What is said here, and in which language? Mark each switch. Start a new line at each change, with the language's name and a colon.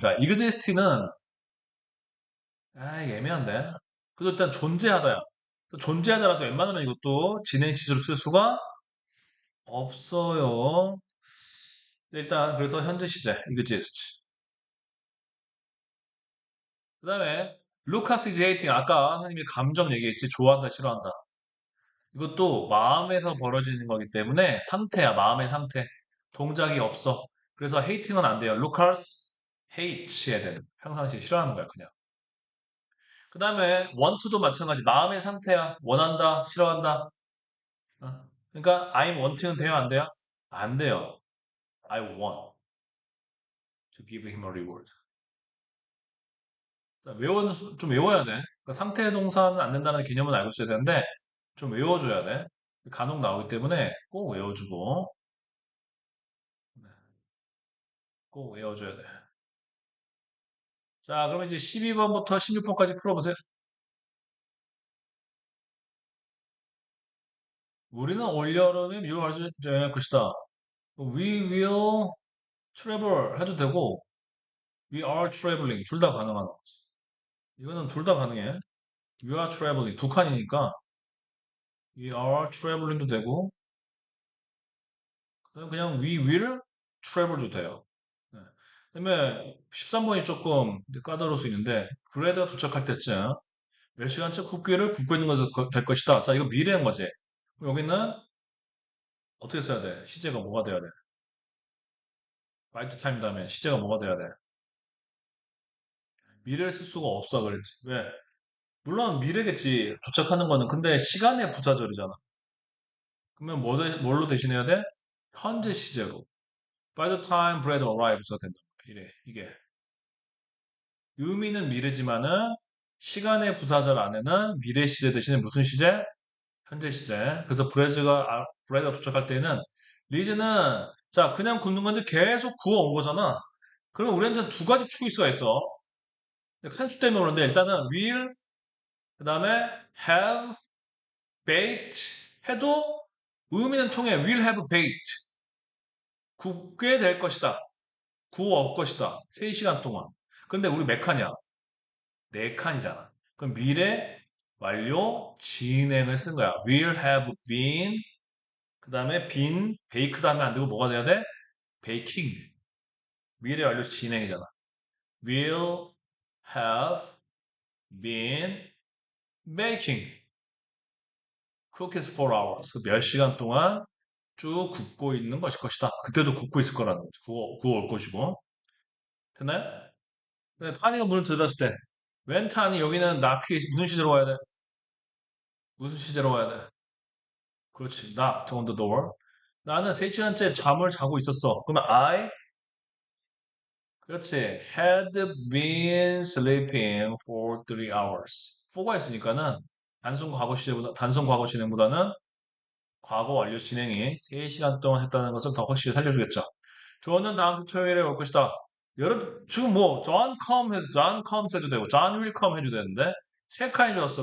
Korean: 자, exist는 애매한데. 그래도 일단 존재하다야. 존재하다라서 웬만하면 이것도 진행 시제로 쓸 수가 없어요. 일단 그래서 현재 시제 exist. 그다음에
English: Lucas is hating.
Korean: 아까 선생님이 감정 얘기했지. 좋아한다, 싫어한다. 이것도 마음에서 벌어지는 거기 때문에 상태야, 마음의 상태. 동작이 없어. 그래서 hating은 안 돼요.
English: Lucas hates
Korean: 해야 되는. 평상시에 싫어하는 거야, 그냥. 그 다음에 want도 마찬가지. 마음의 상태야. 원한다, 싫어한다. 어? 그러니까
English: I'm wanting
Korean: 은 돼요, 안 돼요? 안 돼요.
English: I want to give him a reward.
Korean: 자, 좀 외워야 돼. 그러니까 상태 동사는 안 된다는 개념은 알고 있어야 되는데 좀 외워줘야 돼. 간혹 나오기 때문에 꼭 외워주고 네, 꼭 외워줘야 돼. 자, 그러면 이제 12번부터 16번까지 풀어보세요. 우리는 올여름에 미국 갈 수 있을 것이다.
English: We will travel
Korean: 해도 되고
English: we are traveling
Korean: 둘 다 가능한 거지. 이거는 둘 다 가능해.
English: We are traveling
Korean: 두 칸이니까
English: we are traveling도
Korean: 되고 그냥
English: we will travel도 돼요.
Korean: 네. 그다음에 13번이 조금 까다로울 수 있는데 브레드가 도착할 때쯤 몇 시간째 국기를 굽고 있는 것이 될 것이다. 자, 이거 미래인 거지. 여기는 어떻게 써야 돼? 시제가 뭐가 돼야 돼? right time 다음에 시제가 뭐가 돼야 돼? 미래를 쓸 수가 없어 그랬지. 왜? 물론 미래겠지. 도착하는 거는. 근데 시간의 부사절이잖아. 그러면 뭘로 대신해야 돼? 현재 시제로.
English: By the time Brad arrives가 된다.
Korean: 이래. 이게. 의미는 미래지만은 시간의 부사절 안에는 미래 시제 대신에 무슨 시제? 현재 시제. 그래서 브래드가 도착할 때는 리즈는 자 그냥 굽는 건데 계속 구워온 거잖아. 그러면 우리한테는 두 가지 초이스가 있어. 칸수 때문에 그런데 일단은 will 그다음에
English: have baked
Korean: 해도 의미는 통해
English: will have baked
Korean: 굽게 될 것이다. 구워올 것이다. 3시간 동안. 근데 우리 몇 칸이야? 4칸이잖아. 그럼 미래 완료 진행을 쓴 거야.
English: will have been
Korean: 그 다음에
English: been baked
Korean: 하면 안 되고 뭐가 돼야 돼? baking. 미래 완료 진행이잖아.
English: will have been baking cookies for hours.
Korean: 몇 시간 동안 쭉 굽고 있는 것일 것이다. 그때도 굽고 있을 거라는 거죠. 구워 올 것이고. 됐나요? 네, 타니가 문을 들었을 때, 웬 타니 여기는 knock이 무슨 시제로 와야 돼? 무슨 시제로 와야 돼? 그렇지.
English: knocked on the door.
Korean: 나는 3시간째 잠을 자고 있었어. 그러면 그렇지.
English: had been sleeping for 3 hours.
Korean: 4가 있으니까는 단순 과거 진행보다는 과거 완료 진행이 3시간 동안 했다는 것을 더 확실히 살려주겠죠. 저는 다음 주 토요일에 올 것이다. 여러분, 지금 뭐,
English: John comes
Korean: 해도 되고,
English: John will come
Korean: 해도 되는데, 세 칸이 줬어.